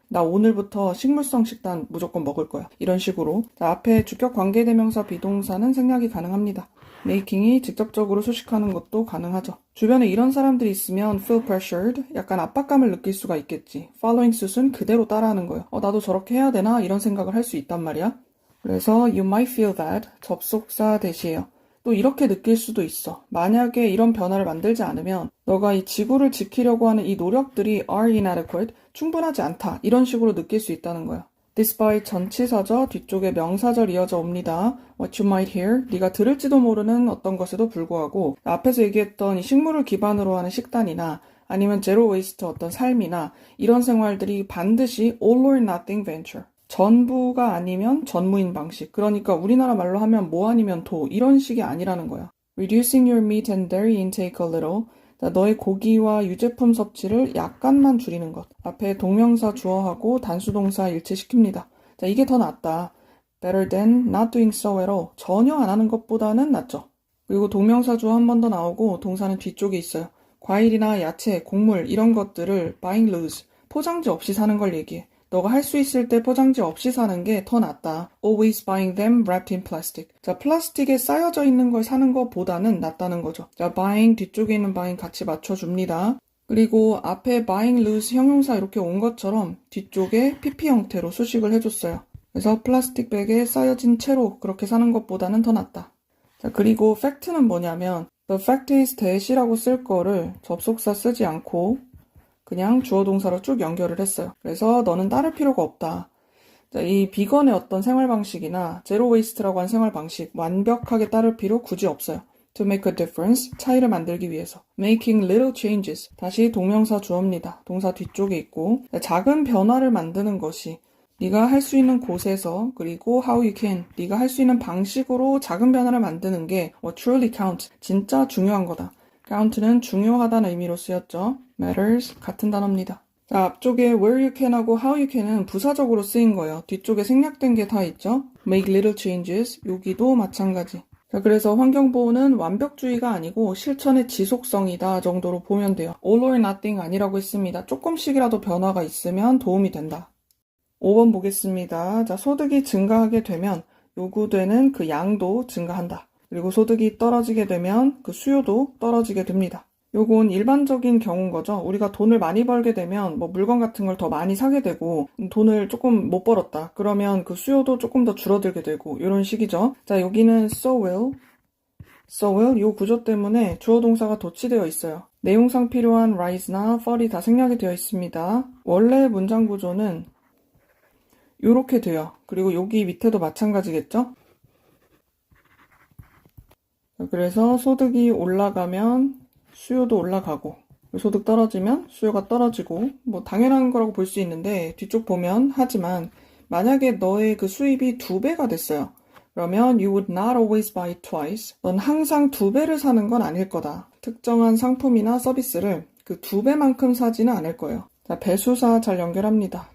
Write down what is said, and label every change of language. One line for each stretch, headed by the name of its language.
Korean: 나 오늘부터 식물성 식단 무조건 먹을 거야. 이런 식으로. 자, 앞에 주격 관계대명사 비동사는 생략이 가능합니다. making이 직접적으로 수식하는 것도 가능하죠. 주변에 이런 사람들이 있으면
English: feel pressured,
Korean: 약간 압박감을 느낄 수가 있겠지.
English: following suit
Korean: 은 그대로 따라하는 거예요. 나도 저렇게 해야 되나? 이런 생각을 할 수 있단 말이야. 그래서
English: you might feel that,
Korean: 접속사 대시예요. 또 이렇게 느낄 수도 있어. 만약에 이런 변화를 만들지 않으면 너가 이 지구를 지키려고 하는 이 노력들이
English: are inadequate,
Korean: 충분하지 않다. 이런 식으로 느낄 수 있다는 거야. despite 전치사죠. 뒤쪽에 명사절 이어져 옵니다.
English: What you might hear,
Korean: 네가 들을지도 모르는 어떤 것에도 불구하고 앞에서 얘기했던 이 식물을 기반으로 하는 식단이나 아니면 제로 웨이스트 어떤 삶이나 이런 생활들이 반드시
English: all or nothing venture.
Korean: 전부가 아니면 전무인 방식. 그러니까 우리나라 말로 하면 뭐 아니면 도 이런 식이 아니라는 거야.
English: Reducing your meat and dairy intake a little.
Korean: 자, 너의 고기와 유제품 섭취를 약간만 줄이는 것. 앞에 동명사 주어하고 단수동사 일치시킵니다. 자, 이게 더 낫다.
English: Better than not doing so at all.
Korean: 전혀 안 하는 것보다는 낫죠. 그리고 동명사 주어 한 번 더 나오고 동사는 뒤쪽에 있어요. 과일이나 야채, 곡물 이런 것들을
English: buying loose.
Korean: 포장지 없이 사는 걸 얘기해. 너가 할 수 있을 때 포장지 없이 사는 게 더 낫다.
English: Always buying them wrapped in plastic.
Korean: 자, 플라스틱에 쌓여져 있는 걸 사는 것보다는 낫다는 거죠. 자, buying 뒤쪽에 있는 buying 같이 맞춰줍니다. 그리고 앞에
English: buying loose
Korean: 형용사 이렇게 온 것처럼 뒤쪽에 PP 형태로 수식을 해줬어요. 그래서 플라스틱 백에 쌓여진 채로 그렇게 사는 것보다는 더 낫다. 자, 그리고 fact는 뭐냐면
English: the fact is that
Korean: 이라고 쓸 거를 접속사 쓰지 않고 그냥 주어 동사로 쭉 연결을 했어요. 그래서 너는 따를 필요가 없다. 자, 이 비건의 어떤 생활 방식이나 제로 웨이스트라고 한 생활 방식 완벽하게 따를 필요 굳이 없어요.
English: To make a difference,
Korean: 차이를 만들기 위해서.
English: Making little changes,
Korean: 다시 동명사 주어입니다. 동사 뒤쪽에 있고 작은 변화를 만드는 것이 네가 할 수 있는 곳에서 그리고
English: how you can,
Korean: 네가 할 수 있는 방식으로 작은 변화를 만드는 게
English: what truly count,
Korean: 진짜 중요한 거다. count는 중요하다는 의미로 쓰였죠. matters 같은 단어입니다. 자, 앞쪽에
English: where you can
Korean: 하고
English: how you can
Korean: 은 부사적으로 쓰인 거예요. 뒤쪽에 생략된 게 다 있죠.
English: make little changes,
Korean: 여기도 마찬가지. 자, 그래서 환경보호는 완벽주의가 아니고 실천의 지속성이다 정도로 보면 돼요.
English: all or nothing
Korean: 아니라고 했습니다. 조금씩이라도 변화가 있으면 도움이 된다. 5번 보겠습니다. 자, 소득이 증가하게 되면 요구되는 그 양도 증가한다. 그리고 소득이 떨어지게 되면 그 수요도 떨어지게 됩니다. 요건 일반적인 경우인 거죠. 우리가 돈을 많이 벌게 되면 뭐 물건 같은 걸 더 많이 사게 되고 돈을 조금 못 벌었다. 그러면 그 수요도 조금 더 줄어들게 되고 이런 식이죠. 자, 여기는
English: so will
Korean: 요 구조 때문에 주어 동사가 도치되어 있어요. 내용상 필요한 rise나 fall이 다 생략이 되어 있습니다. 원래 문장 구조는 요렇게 돼요. 그리고 여기 밑에도 마찬가지겠죠? 그래서 소득이 올라가면 수요도 올라가고, 소득 떨어지면 수요가 떨어지고, 뭐 당연한 거라고 볼 수 있는데 뒤쪽 보면 하지만 만약에 너의 그 수입이 2배가 됐어요. 그러면
English: you would not always buy twice.
Korean: 넌 항상 2배를 사는 건 아닐 거다. 특정한 상품이나 서비스를 그 2배만큼 사지는 않을 거예요. 자, 배수사 잘 연결합니다.